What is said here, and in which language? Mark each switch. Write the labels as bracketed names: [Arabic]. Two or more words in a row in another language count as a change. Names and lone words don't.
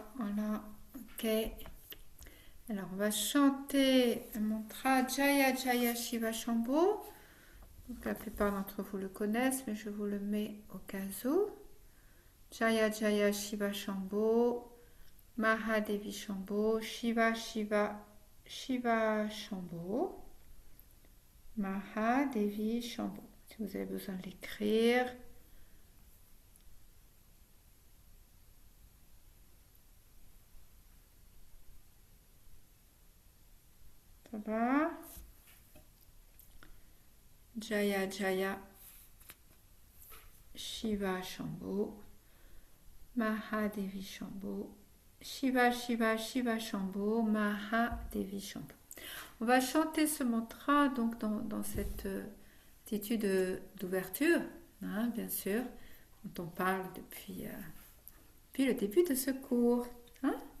[French] Voilà, ok. Alors, on va chanter un mantra [Sanskrit] Jaya Jaya Shiva Shambho. [French] Donc, la plupart d'entre vous le connaissent, mais je vous le mets au cas où. [Sanskrit] Jaya Jaya Shiva Shambho, Mahadevi Shambho, Shiva Shiva Shiva Shambho, Mahadevi Shambho. [French] Si vous avez besoin de l'écrire. Ça va? [Sanskrit] Jaya Jaya Shiva Shambho, Mahadevi Shambho, Shiva Shiva Shiva Shambho, Mahadevi Shambho. [French] On va chanter ce mantra donc dans cette attitude d'ouverture, hein, bien sûr, dont on parle depuis le début de ce cours. Hein?